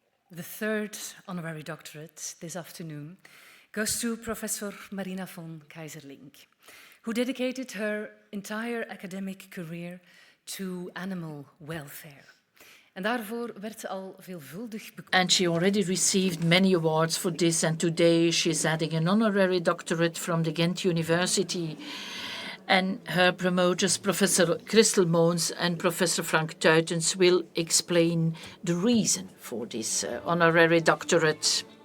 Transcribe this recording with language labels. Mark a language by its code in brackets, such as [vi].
[en] The third honorary doctorate this afternoon goes to Professor Marina von Keyserlingk. who dedicated her entire academic career to animal welfare. [nl] En daarvoor werd ze al veelvuldig bekoren. [en] And she already received many awards for this, and today she's adding an honorary doctorate from the Ghent University. And her promoters, Professor Christel Moons and Professor Frank Tuitens, will explain the reason for this honorary doctorate.